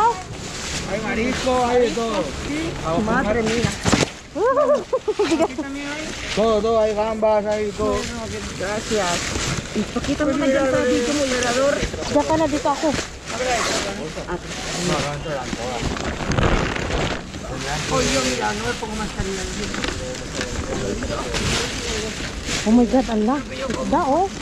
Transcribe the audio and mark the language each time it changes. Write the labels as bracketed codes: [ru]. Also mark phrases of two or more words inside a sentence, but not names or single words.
[es] Ay, marisco, ay ito. Madre mía. Todo, hay gambas, hay ito. Gracias. [tl] Ipakita mo na dyan sa video mo, Mirador. Diyan ka na, dito ako. [en] Oh my God, Allah. [tl] Isda, oh.